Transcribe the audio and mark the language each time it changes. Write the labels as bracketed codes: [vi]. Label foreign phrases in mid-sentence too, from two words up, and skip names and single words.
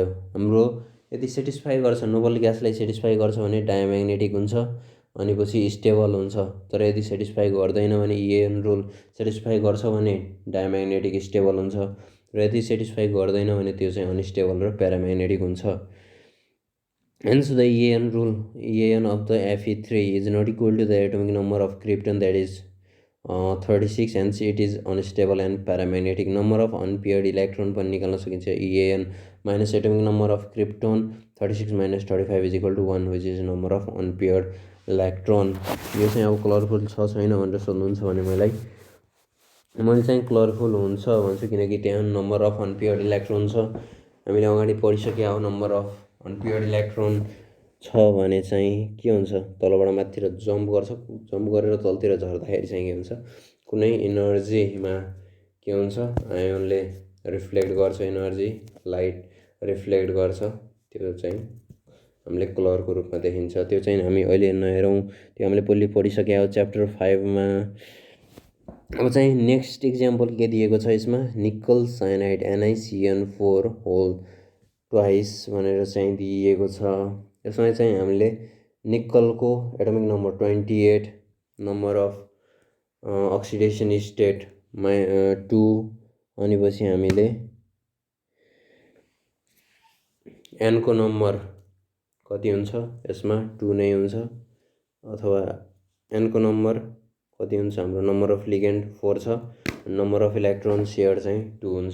[ne] हाम्रो यदि सेटिस्फाई गर्छ, नोबल ग्यासलाई सेटिस्फाई गर्छ भने डायम्याग्नेटिक हुन्छ, अनि पछि स्टेबल हुन्छ। तर यदि सेटिस्फाई गर्दैन भने, EAN रुल सेटिस्फाई गर्छ भने डायम्याग्नेटिक स्टेबल हुन्छ, र यदि सेटिस्फाई गर्दैन भने त्यो चाहिँ अनस्टेबल र प्याराम्याग्नेटिक हुन्छ। [en] Hence the EAN rule, EAN of the Fe3 is not equal to the atomic number of krypton, that is 36 hence it is unstable and paramagnetic. Number of unpaired electron [ne] पनि निकाल्न सकिन्छ. [en] EAN minus atomic number of krypton 36 minus 35 is equal to 1 which is number of unpaired electron. [ne] यो चाहिँ अब कलरफुल छ छैन भनेर सोध्नुहुन्छ भने मैले चाहिँ कलरफुल हुन्छ भन्छु किनकि त्यहाँ [en] number of unpaired electron [ne] छ. हामीले अगाडि पढिसक्यो हो [en] number of unpaired electron [ne] छ भने चाहिँ के हुन्छ तलबाट माथितिर जम्प गरेर तलतिर झर्दाखेरि चाहिँ के हुन्छ कुनै इनर्जीमा के हुन्छ आयोनले रिफ्लेक्ट गर्छ [en] energy light reflect [ne] गर्छ त्यो चाहिँ हामीले कलरको रूपमा देखिन्छ. त्यो चाहिँ हामी अहिले नहेरौँ त्यो हामीले पहिले पढिसक्यो च्याप्टर 5 मा. अब चाहिँ [en] next example [ne] के दिएको छ यसमा [en] nickel cyanide [ne] NiCN4 [en] whole twice [ne] भनेर चाहिँ दिएको छ. यसमा चाहिँ हामीले निकलको [en] atomic number [ne] 28 [en] number of oxidation state [ne] 2 अनि पछि हामीले n को नम्बर कति हुन्छ यसमा 2 नै हुन्छ अथवा n को नम्बर कति हुन्छ हाम्रो [en] number of ligand [ne] 4 छ [en] number of electron share [ne] चाहिँ 2 हुन्छ.